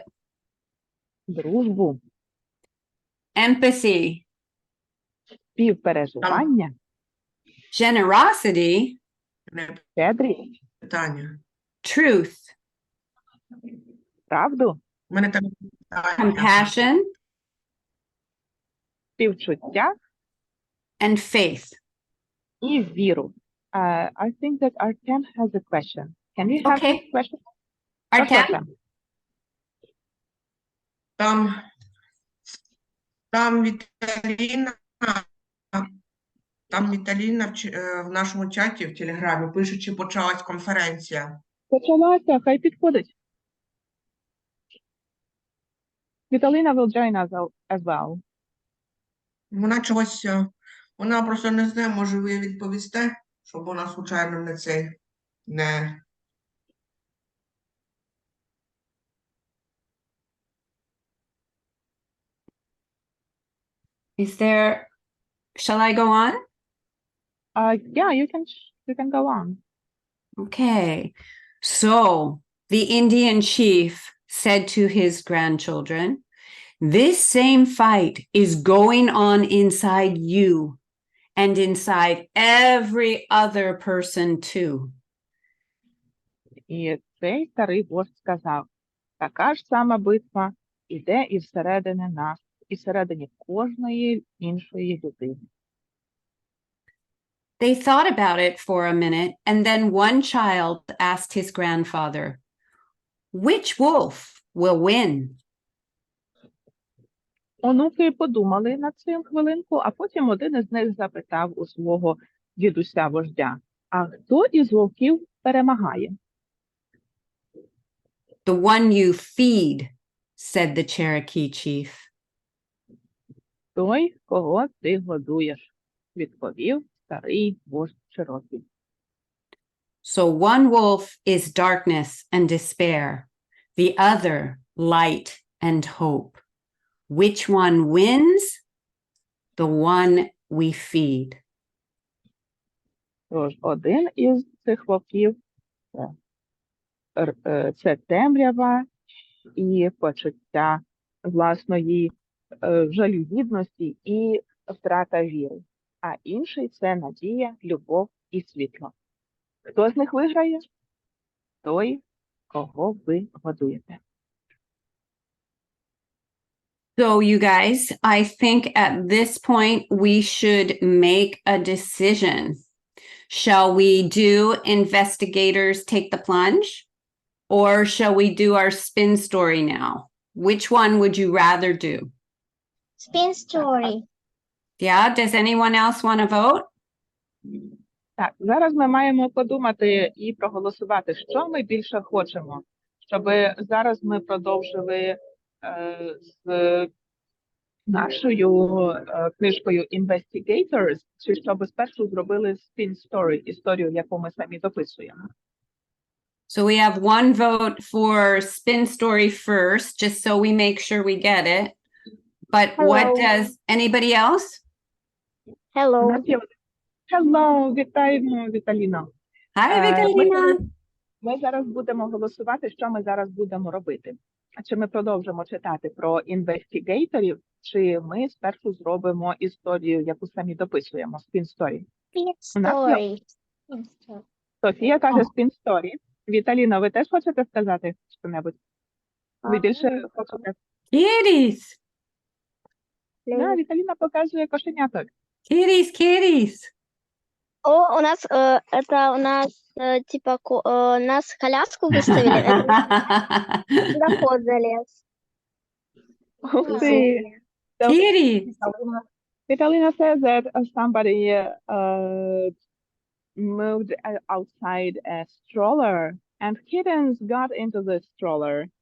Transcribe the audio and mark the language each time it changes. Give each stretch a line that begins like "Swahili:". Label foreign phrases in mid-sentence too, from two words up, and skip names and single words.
Ukrainian: дружбу,
English: empathy,
Ukrainian: співпереживання,
English: generosity,
Ukrainian: щедрість, Питання.
English: truth,
Ukrainian: правду, У мене там питання.
English: compassion,
Ukrainian: співчуття
English: and faith.
Ukrainian: і віру.
English: I think that Artem has a question. Can we have Okay. a question?
Ukrainian: Прошу, Artem? Артем. Там Віталіна в нашому чаті в Телеграмі пише, чи почалась конференція. Почалася, хай підходить.
English: Віталіна will join us as well.
Ukrainian: Вона чогось, вона просто не знає, може ви відповісте, щоб вона случайно не цей, не...
English: Is there, shall I go on? Yeah, you can go on. Okay. So the Indian chief said to his grandchildren, this same fight is going on inside you and inside every other person too.
Ukrainian: І цей старий вождь сказав, така ж сама битва іде і всередині нас, і всередині кожної іншої людини.
English: They thought about it for a minute, and then one child asked his grandfather, which wolf will win?
Ukrainian: Онуки подумали над цим хвилинку, а потім один із них запитав у свого дідуся-вождя, а хто із вовків перемагає?
English: The one you feed, said the Cherokee chief.
Ukrainian: Той, кого ти годуєш, відповів старий вождь Чирокі.
English: So one wolf is darkness and despair, the other light and hope. Which one wins? The one we feed.
Ukrainian: Тож один із цих вовків це темрява і почуття власної жалюгідності і втрата віри. А інший – це надія, любов і світло. Хто з них виграє? Той, кого ви годуєте.
English: So you guys, I think at this point we should make a decision. Shall we do investigators take the plunge? Or shall we do our spin story now? Which one would you rather do? Spin story. Yeah, does anyone else want to vote?
Ukrainian: Так, зараз ми маємо подумати і проголосувати, що ми більше хочемо. Щоб зараз ми продовжили з нашою книжкою Investigators, чи щоб спершу зробили
English: spin story,
Ukrainian: історію, яку ми самі дописуємо.
English: So we have one vote for spin story first, just so we make sure we get it. But what Hello. does anybody else? Hello. Hello,
Ukrainian: вітаємо, Віталіно.
English: Hi, Vitalina.
Ukrainian: Ми зараз будемо голосувати, що ми зараз будемо робити. Чи ми продовжимо читати про інвестигаторів, чи ми спершу зробимо історію, яку самі дописуємо, спін-сторі. У нас є-
English: Story.
Ukrainian: Софія каже спін-сторі. Віталіна, ви теж хочете сказати що-небудь? Ви більше хочете?
English: Kitties.
Ukrainian: Да, Віталіна показує кошеняток.
English: Kitties, kitties.
Russian: О, у нас, это у нас, типа, нас коляску выставили, это туда кот залез.
Ukrainian: Ух ти!
English: So, Kitties. Vitalina says that somebody moved outside a stroller and kittens got into the stroller.